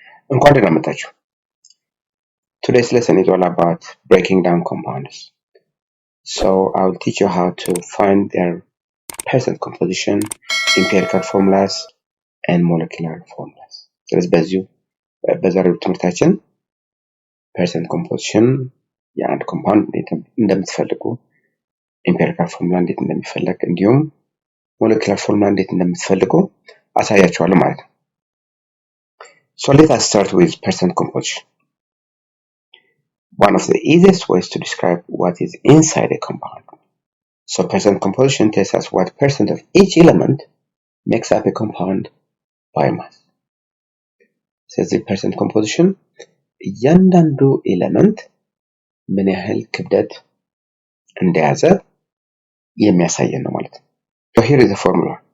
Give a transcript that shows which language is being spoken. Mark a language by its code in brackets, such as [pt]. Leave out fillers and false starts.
[am] እንኳን ደህና መጣችሁ። [en] Today's lesson is all about breaking down compounds. So I'll teach you how to find their percent composition, empirical formulas, and molecular formulas. [am] ስለዚህ በዛሬው ትምህርታችን percent composition የአንድ ኮምፓውንድ እንዴት እንደምትፈልጉ empirical formula እንዴት እንደሚፈለግ እንዲሁም molecular formula እንዴት እንደምትፈልጉ አሳያችኋለሁ ማለት ነው። [en] So let us start with percent composition. One of the easiest ways to describe what is inside a compound. So percent composition tells us what percent of each element makes up a compound by mass. [am] Says the percent composition እያንዳንዱ ኤሌመንት ምን ያህል ክብደት እንደያዘ የሚያሳየን ነው ማለት ነው። [en] So here is the formula.